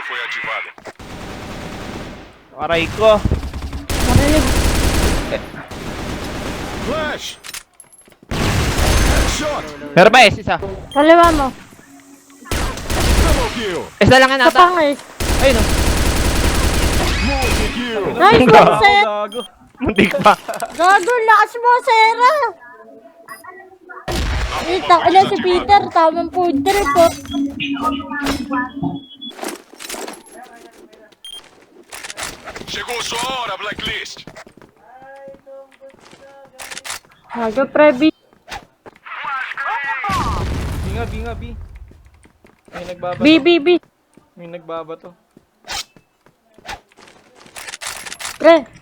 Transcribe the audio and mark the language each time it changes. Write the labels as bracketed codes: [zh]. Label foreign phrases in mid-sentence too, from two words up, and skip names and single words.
[pt] ativada. [tl] Aray ko. Narinig. [en] Flash! Shot! [tl] Meron pa S, isa. Kaliwa mo. [en] Double kill! [tl] S na lang yan ata. Kapangis. Ayun o. Multi-kill! Nice Gago, one, Sir. gago. Muntik pa. Gago, lakas mo, Sera. Itang ina si Peter, tamang [en] food trip [tl] po. [pt] Chegou sua hora, Blacklist! [tl] Gago, Prebi. Binga, B. May nagbabato. B. May nagbabato. Pre.